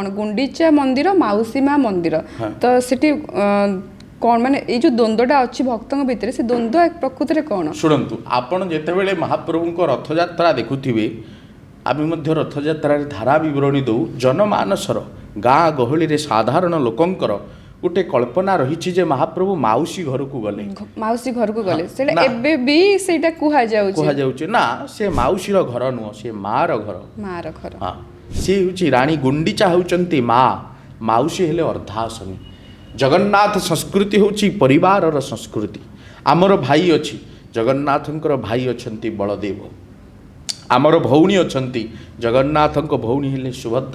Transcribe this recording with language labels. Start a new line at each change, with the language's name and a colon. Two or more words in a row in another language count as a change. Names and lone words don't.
Odia: ଗୁଣ୍ଡିଚା ମନ୍ଦିର, ମାଉସୀ ମା ମନ୍ଦିର, ତ ସେଠି କ'ଣ ଏଇ ଯେଉଁ ଦ୍ୱନ୍ଦ୍ୱଟା ଅଛି ଭକ୍ତଙ୍କ ଭିତରେ, ସେ ଦ୍ୱନ୍ଦ୍ୱ ପ୍ରକୃତରେ କ'ଣ? ଶୁଣନ୍ତୁ, ଆପଣ ଯେତେବେଳେ ମହାପ୍ରଭୁଙ୍କ ରଥଯାତ୍ରା ଦେଖୁଥିବେ, ଆମେ ମଧ୍ୟ ରଥଯାତ୍ରାରେ ଧାରା ବିବରଣୀ ଦେଉ, ଜନମାନସର ଗାଁ ଗହଳିରେ ସାଧାରଣ ଲୋକଙ୍କର ଗୋଟେ କଳ୍ପନା ରହି ଯେ ମହାପ୍ରଭୁ ମାଉସୀ ଘର କୁ ଗଲେ ମାଉସୀ ଘରକୁ ଗଲେ ସେଇଟା ନା। ଏବେ ବି ସେଇଟା କୁହାଯାଉଛି କୁହାଯାଉଛି ନା ସେ ମାଉସୀର ଘର ନୁହଁ ସେ ମାର ଘର ମାର ଘର ହଁ ସେ ହେଉଛି ରାଣୀ ଗୁଣ୍ଡିଚା ହେଉଛନ୍ତି ମା ମାଉସୀ ହେଲେ ଅର୍ଦ୍ଧାସନୀ ଜଗନ୍ନାଥ ସଂସ୍କୃତି ହେଉଛି ପରିବାରର ସଂସ୍କୃତି ଆମର ଭାଇ ଅଛି ଜଗନ୍ନାଥଙ୍କର ଭାଇ ଅଛନ୍ତି ବଳଦେବ ଆମର ଭଉଣୀ ଅଛନ୍ତି ଜଗନ୍ନାଥଙ୍କ ଭଉଣୀ ହେଲେ ସୁଭଦ୍ରା